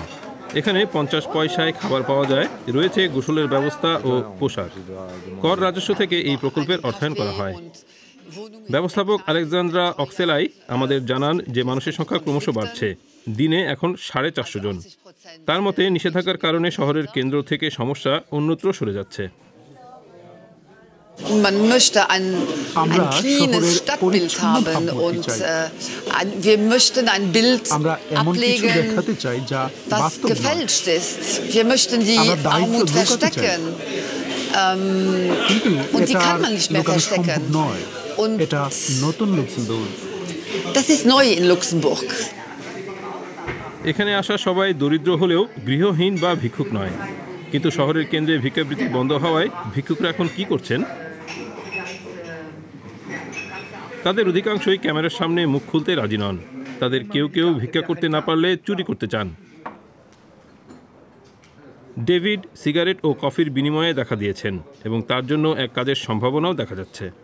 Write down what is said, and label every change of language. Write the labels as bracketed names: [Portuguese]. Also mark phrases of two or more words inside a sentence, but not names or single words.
[Bangla] এখানে 50 পয়সায় খাবার পাওয়া যায়, রয়েছে গোসলের ব্যবস্থা ও পোশাক। কর রাজস্ব থেকে এই প্রকল্পের অর্থায়ন করা হয়। ব্যবস্থাপক আলেকজান্দ্রা অক্সেলাই আমাদের জানান যে মানুষের সংখ্যা ক্রমশ বাড়ছে, দিনে এখন 450 জন। তার মতে নিষেধাজ্ঞার কারণে শহরের কেন্দ্র থেকে সমস্যা অন্যত্র সরে যাচ্ছে। [German] Man möchte ein cleanes Stadtbild haben und wir möchten ein Bild ablegen, was gefälscht ist. Wir möchten die Armut verstecken. Und die kann man nicht mehr verstecken. Und das ist neu in Luxemburg. [Bangla] এখানে আসা সবাই দরিদ্র হলেও গৃহহীন বা ভিক্ষুক নয়। কিন্তু শহরের কেন্দ্রে ভিক্ষাবৃত্তি বন্ধ হওয়ায় ভিক্ষুকরা এখন কি করছেন? তাদের অধিকাংশই ক্যামেরার সামনে মুখ খুলতে রাজি নন। তাদের কেউ কেউ ভিক্ষা করতে না পারলে চুরি করতে চান। ডেভিড সিগারেট ও কফির বিনিময়ে দেখা দিয়েছেন এবং তার জন্য এক কাজের সম্ভাবনাও দেখা যাচ্ছে।